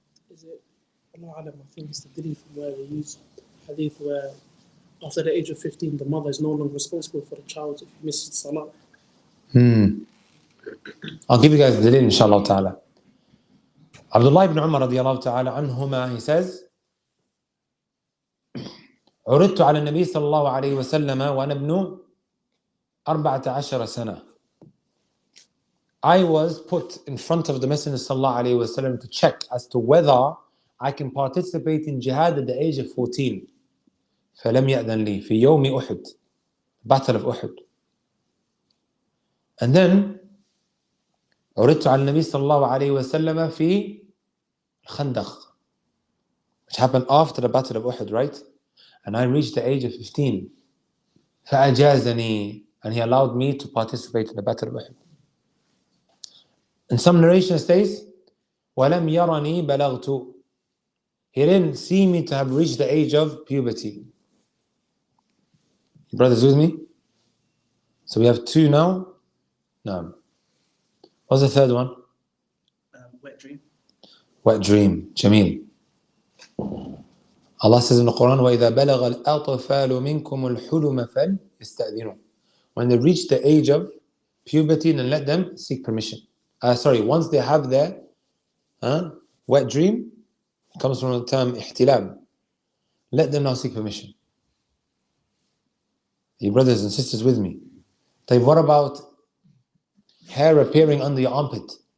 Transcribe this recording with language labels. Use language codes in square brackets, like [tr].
[en] Is it, Allah Alam, I think it's the dalil from where they use hadith where after the age of 15, the mother is no longer responsible for the child if he misses salah. I'll give you guys the dalil, inshallah ta'ala. Abdullah ibn Umar radiyallahu ta'ala anhuma, he says, [ar] عرضت على النبي صلى الله عليه وسلم وأنا ابن 14 سنة. [en] I was put in front of the Messenger sallallahu alaihi wasallam to check as to whether I can participate in jihad at the age of 14. [ar] فلم يأذن لي في يوم أحد, Battle of Uhud. [en] And then [ar] عرضت على النبي صلى الله عليه وسلم في الخندق, [en] which happened after the Battle of Uhud, right? And I reached the age of 15. [ar] فأجازني, [en] and he allowed me to participate in the Battle of Uhud. In some narration says, [ar] وَلَمْ يَرَنِي بَلَغْتُ. [en] He didn't see me to have reached the age of puberty. You brothers with me? So we have 2 now. No. What's the third one? Wet dream. Wet dream. Jameel. Allah says in the Quran, [ar] وَإِذَا بَلَغَ الْأَطْفَالُ مِنْكُمُ الْحُلُمَ فَلْيَسْتَأْذِنُوا. [en] When they reach the age of puberty, then let them seek permission. Once they have their wet dream, it comes from the term ihtilam. Let them now seek permission. You brothers and sisters with me? What about hair appearing under your armpit?